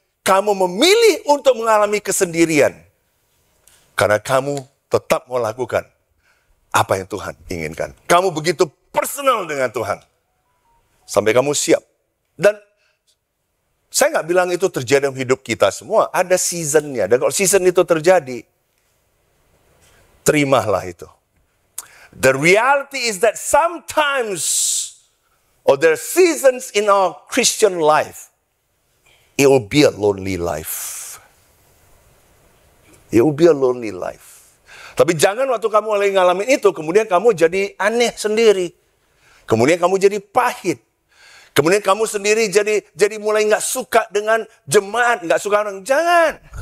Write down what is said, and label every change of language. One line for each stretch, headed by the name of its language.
Indonesian: kamu memilih untuk mengalami kesendirian. Karena kamu tetap mau lakukan apa yang Tuhan inginkan. Kamu begitu personal dengan Tuhan. Sampai kamu siap. Dan saya nggak bilang itu terjadi dalam hidup kita semua. Ada seasonnya. Dan kalau season itu terjadi, terimalah itu.
English: The reality is that sometimes, or there are seasons in our Christian life, it will be a lonely life. It will be a lonely life.
Indonesian: Tapi jangan waktu kamu lagi ngalamin itu, kemudian kamu jadi aneh sendiri. Kemudian kamu jadi pahit. Kemudian kamu sendiri jadi mulai nggak suka dengan jemaat, nggak suka orang. Jangan.